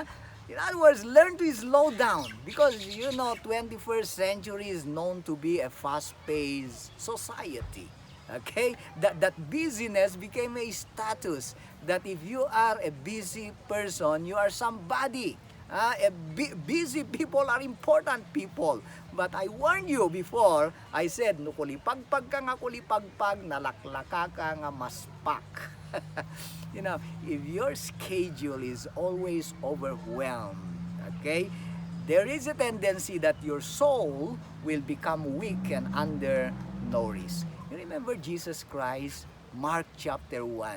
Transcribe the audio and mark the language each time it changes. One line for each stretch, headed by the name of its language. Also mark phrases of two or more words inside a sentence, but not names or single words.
English: In other words, learn to slow down, because 21st century is known to be a fast-paced society. Okay? That busyness became a status. That if you are a busy person, you are somebody. Busy people are important people. But I warned you before, I said,
Iloko: nukulipagpag ka nga kulipagpag, nalaklaka ka nga maspak.
English: If your schedule is always overwhelmed, okay, there is a tendency that your soul will become weak and undernourished. You remember Jesus Christ, Mark chapter 1.